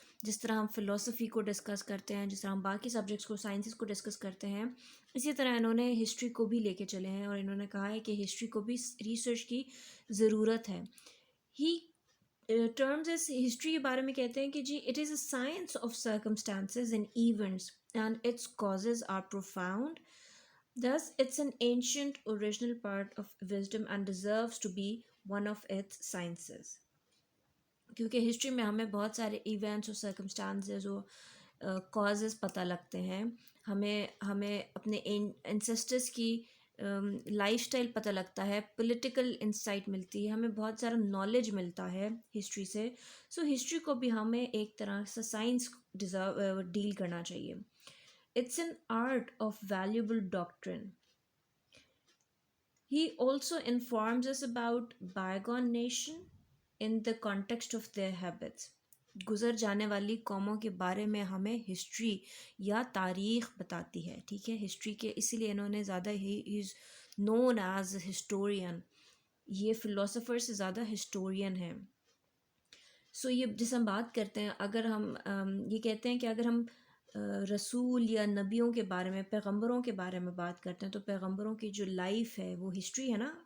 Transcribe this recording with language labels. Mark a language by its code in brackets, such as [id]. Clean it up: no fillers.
[ur] جس طرح ہم فلاسفی کو ڈسکس کرتے ہیں، جس طرح ہم باقی سبجیکٹس کو، سائنسز کو ڈسکس کرتے ہیں، اسی طرح انہوں نے ہسٹری کو بھی لے کے چلے ہیں، اور انہوں نے کہا ہے کہ ہسٹری کو بھی ریسرچ کی ضرورت ہے. [en] he terms اس history [ur] کے بارے میں کہتے ہیں کہ جی [en] It is a science of circumstances and events and its causes are profound. Thus, it's an ancient original part of wisdom and deserves to be one of its sciences. [ur] کیونکہ history میں ہمیں بہت سارے ایونٹس اور circumstances اور causes پتہ لگتے ہیں. ہمیں اپنے انسسٹرس کی لائف اسٹائل پتہ لگتا ہے، پولیٹیکل انسائٹ ملتی ہے، ہمیں بہت سارا نالج ملتا ہے ہسٹری سے. سو ہسٹری کو بھی ہمیں ایک طرح سے سائنس ڈیل کرنا چاہیے. [en] It's an art of valuable doctrine. He also informs us about bygone nation in the context of their habits. [ur] گزر جانے والی قوموں کے بارے میں ہمیں ہسٹری یا تاریخ بتاتی ہے. ٹھیک ہے، ہسٹری کے اسی لیے انہوں نے زیادہ [en] He is known as historian. [ur] یہ فلاسفر سے زیادہ ہسٹورین ہیں. سو یہ جس ہم بات کرتے ہیں، اگر ہم یہ کہتے ہیں کہ اگر ہم رسول یا نبیوں کے بارے میں، پیغمبروں کے بارے میں بات کرتے ہیں، تو پیغمبروں کی جو لائف ہے وہ ہسٹری ہے نا.